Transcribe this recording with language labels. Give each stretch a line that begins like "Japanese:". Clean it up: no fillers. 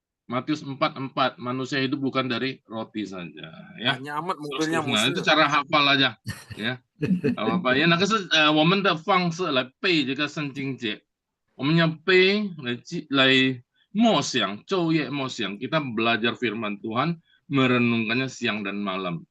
Indonesian: Matius 4:4, manusia hidup bukan dari roti saja. Ya. Nah, itu cara hafal aja. Ya. Apa ya?
Chinese: 那个是我们的方式来背这个圣经节。我们要背来默想，昼夜默想。
Indonesian: Kita belajar firman Tuhan, merenungkannya siang dan malam.